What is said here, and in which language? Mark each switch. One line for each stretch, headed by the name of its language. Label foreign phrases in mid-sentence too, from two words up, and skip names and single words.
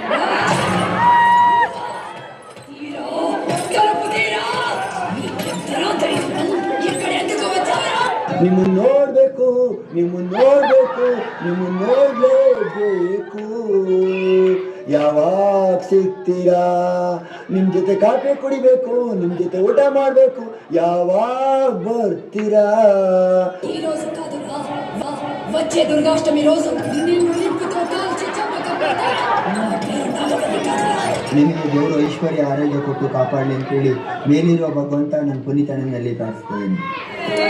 Kannada: ನಿಮ್ಮನ್ನು ನೋಡ್ಬೇಕು ನೋಡ್ಲೇಬೇಕು. ಯಾವಾಗ ಸಿಗ್ತೀರಾ? ನಿಮ್ ಜೊತೆ ಕಾಫಿ ಕುಡಿಬೇಕು, ನಿಮ್ ಜೊತೆ ಊಟ ಮಾಡ್ಬೇಕು. ಯಾವಾಗ ಬರ್ತೀರಾ?
Telugu: వచ్చే దుర్గాష్టమి రోజు నిన్ను నింపుతో కాల్చి
Kannada: ನಿಮಗೆ ದೇವರು ಐಶ್ವರ್ಯ ಆರೋಗ್ಯ ಕೊಟ್ಟು ಕಾಪಾಡಲಿ ಅಂತೇಳಿ ಮೇಲಿರುವ ಭಗವಂತ ನನ್ನ ಪುನೀತನಲ್ಲಿ ಪ್ರಾರ್ಥಿಸ್ತೇನೆ.